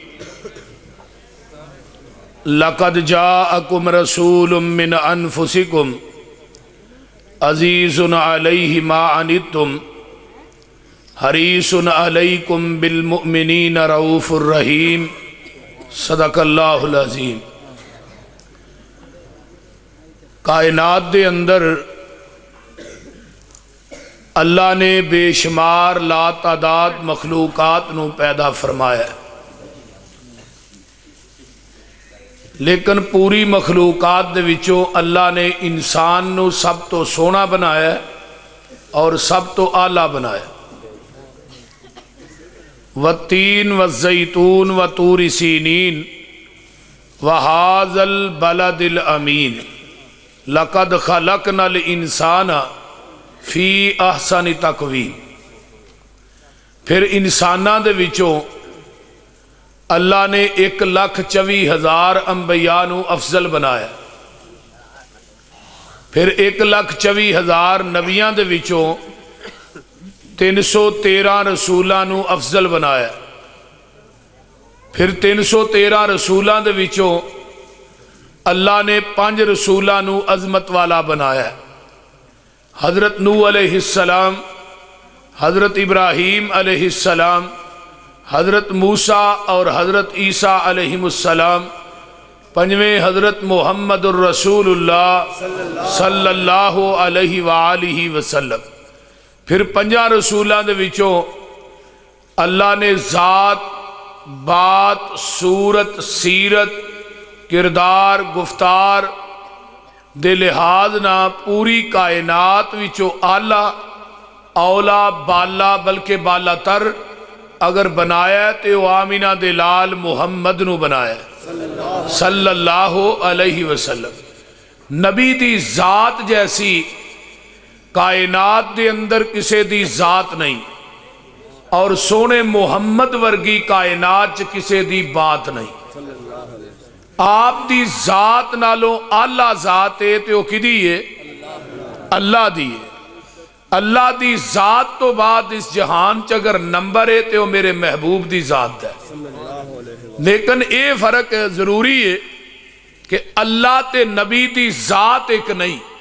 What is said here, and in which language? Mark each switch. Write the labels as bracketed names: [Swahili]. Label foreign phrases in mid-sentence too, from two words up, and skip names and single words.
[Arabic] لقد جاءکم رسول من انفسکم عزیز علیہ ما عنتم حریص علیکم بالمؤمنین رؤوف الرحیم صدق اللہ العظیم۔ [Punjabi] کائنات دے اندر اللہ نے بے شمار لا تعداد مخلوقات نو پیدا فرمایا ہے، لیکن پوری مخلوقات دے وچوں اللہ نے انسان نو سب تو سونا بنایا ہے اور سب تو اعلیٰ بنایا۔ [Arabic] والتین والزیتون وطور سینین وہذا البلد الامین لقد خلقنا الانسان فی احسن تقویم۔ [Punjabi] پھر انساناں دے وچوں اللہ نے 1,24,000 انبیاء نو افضل بنایا، پھر 1,24,000 نبیاں دے وچوں 313 رسولاں نو افضل بنایا، پھر 313 رسولاں دے وچوں اللہ نے 5 رسولاں نو عظمت والا بنایا، حضرت نوح [Arabic] علیہ السلام، [Punjabi] حضرت ابراہیم [Arabic] علیہ السلام، [Punjabi] حضرت موسیٰ اور حضرت عیسیٰ [Arabic] علیہ السلام، [Punjabi] 5ویں حضرت محمد الرسول اللہ [Arabic] صلی اللہ علیہ وآلہ وسلم۔ [Punjabi] پھر 5 رسولاں دے وچوں اللہ نے ذات، بات، صورت، سیرت، کردار، گفتار دے لحاظ نہ پوری کائنات وچوں اعلیٰ، اولا، بالا بلکہ بالا تر اگر بنایا تے وہ آمینہ دے لال محمد نو بنایا [Arabic] صلی اللہ علیہ وسلم۔ [Punjabi] نبی دی ذات جیسی کائنات دے اندر کسے دی ذات نہیں، اور سونے محمد ورگی کائنات چ کسے دی بات نہیں۔ آپ دی ذات نالوں اعلیٰ ذات ہے تے وہ کدی ہے؟ اللہ دی ہے۔ اللہ دی ذات تو بعد اس جہان چ اگر نمبر ہے تے وہ میرے محبوب دی ذات ہے، لیکن اے فرق ضروری ہے کہ اللہ تے نبی دی ذات ایک نہیں۔